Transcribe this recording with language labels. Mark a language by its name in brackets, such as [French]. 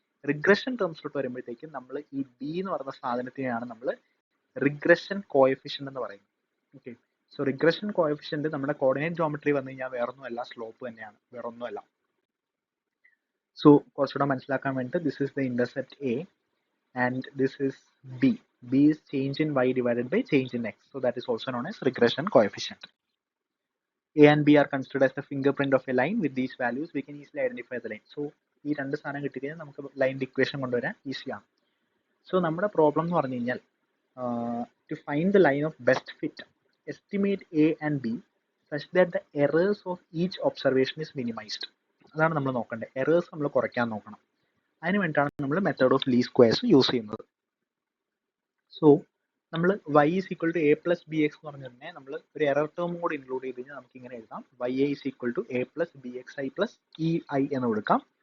[Malayalam] Regression ടേംസിലോട്ട് വരുമ്പോഴത്തേക്കും നമ്മൾ ഈ ബി എന്ന് പറയുന്ന സാധനത്തിനെയാണ് നമ്മൾ റിഗ്രഷൻ കോഎഫിഷ്യന്റ് എന്ന് പറയുന്നത്. ഓക്കെ, സോ റിഗ്രഷൻ കോഎഫിഷ്യന്റ് നമ്മുടെ കോർഡിനേറ്റ് ജോമെട്രി വന്നു കഴിഞ്ഞാൽ വേറൊന്നുമല്ല, സ്ലോപ്പ് തന്നെയാണ്, വേറൊന്നുമല്ല. സോ കുറച്ചുകൂടെ മനസ്സിലാക്കാൻ വേണ്ടിയിട്ട് [English] This is the intercept A and this is B. B is change in y divided by change in x. So that is also known as regression coefficient. A and B are considered as the fingerprint of a line. With these values we can easily identify the line. [Malayalam] So ഈ രണ്ട് സാധനം കിട്ടിക്കഴിഞ്ഞാൽ നമുക്ക് ലൈൻ്റെ equation കൊണ്ടുവരാൻ ഈസിയാണ്. So നമ്മുടെ problem എന്ന് പറഞ്ഞു കഴിഞ്ഞാൽ [English] to find the line of best fit, estimate A and B such that the errors of each observation is minimized. [Malayalam] അതാണ് നമ്മൾ നോക്കേണ്ടത്. എറേഴ്സ് നമ്മൾ കുറയ്ക്കാൻ നോക്കണം. അതിന് വേണ്ടിയിട്ടാണ് നമ്മൾ method of least squares use ചെയ്യുന്നത്. സോ നമ്മൾ y is equal to A plus B X എന്ന് പറഞ്ഞു കഴിഞ്ഞാൽ നമ്മൾ ഒരു എറർ ടേം കൂടി ഇൻക്ലൂഡ് ചെയ്ത് കഴിഞ്ഞാൽ നമുക്ക് ഇങ്ങനെ എഴുതാം, [English] Y I is equal to A plus B X I plus E I [Malayalam] എന്ന് കൊടുക്കാം.